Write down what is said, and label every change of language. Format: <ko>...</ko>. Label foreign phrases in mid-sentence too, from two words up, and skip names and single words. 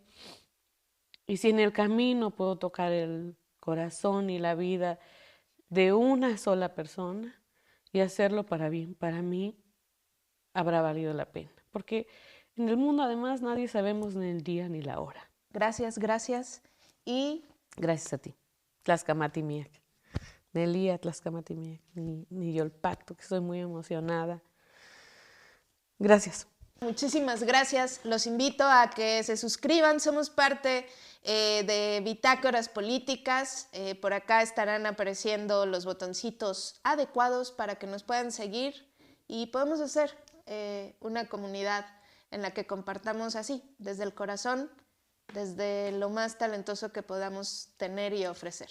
<es>Y si en el camino puedo tocar el corazón y la vida de una sola persona y hacerlo para bien, para mí habrá valido la pena. Porque en el mundo además nadie sabemos ni el día ni la hora. Gracias, gracias. y Gracias a ti.</es> <nah>Tlaxcamatimiac. Nelia Tlaxcamatimiac.</nah> <es>Ni yo el pacto, que estoy muy emocionada. Gracias. muchísimas gracias. Los invito a que se suscriban. Somos parte de Bitácoras Políticas. Por acá estarán apareciendo los botoncitos adecuados para que nos puedan seguir y podamos hacer una comunidad en la que compartamos así, desde el corazón, desde lo más talentoso que podamos tener y ofrecer.</es>